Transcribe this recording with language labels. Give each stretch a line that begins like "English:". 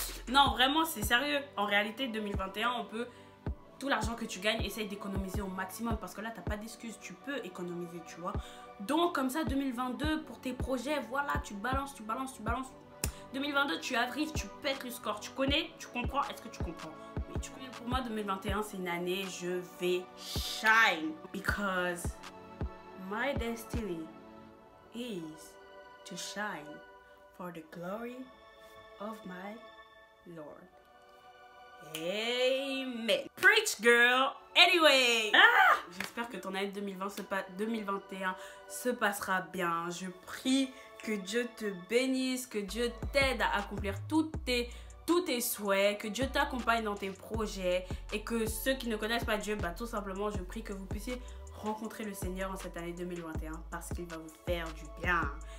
French: Non, vraiment c'est sérieux. En réalité 2021, on peut, tout l'argent que tu gagnes, essaye d'économiser au maximum parce que là t'as pas d'excuses, tu peux économiser, tu vois. Donc comme ça 2022 pour tes projets, voilà, tu balances. 2022, tu arrives, tu pètes le score. Tu connais? Tu comprends? Est-ce que tu comprends? Oui, tu connais. Pour moi, 2021, c'est une année, je vais shine.
English: Because my destiny is to shine for the glory of my Lord. Amen. Preach, girl. Anyway.
French: J'espère que ton année 2021 se passera bien. Je prie que Dieu te bénisse, que Dieu t'aide à accomplir tous tes souhaits, que Dieu t'accompagne dans tes projets et que ceux qui ne connaissent pas Dieu, bah, tout simplement, je prie que vous puissiez rencontrer le Seigneur en cette année 2021 parce qu'il va vous faire du bien.